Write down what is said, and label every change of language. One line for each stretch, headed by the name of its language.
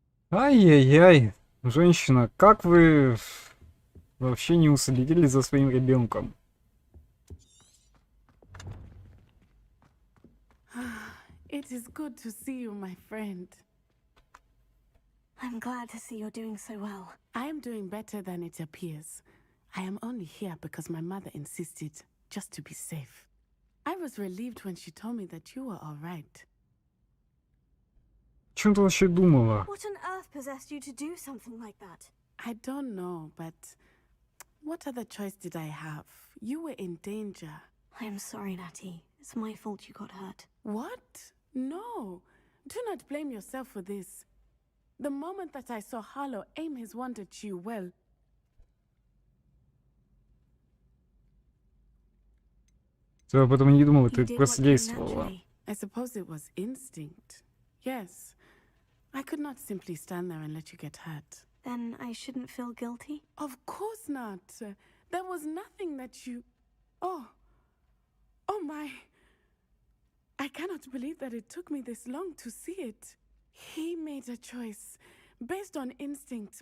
Russian: Ай-яй-яй, женщина, как вы вообще не уследили за своим ребенком?
English: It is good to see you, my friend. I'm glad to see you're doing so well. I am doing better than it appears. I am only here because my mother insisted, just to be safe. I was relieved when she told me that you were all right.
Russian: О чем ты вообще думала?
English: What on earth possessed you to do something like that? I don't know, but what other choice did I have? You were in danger. I am sorry, Natty. It's my fault you got hurt. What? No. Do not blame yourself for this. The moment that I saw Harlow aim his wand at you, well...
Russian: Я об этом не думал, ты просто действовала.
English: I suppose it was instinct. Yes. I could not simply stand there and let you get hurt. Then I shouldn't feel guilty? Of course not. There was nothing that you... Oh. Oh my. I cannot believe that it took me this long to see it. He made a choice based on instinct.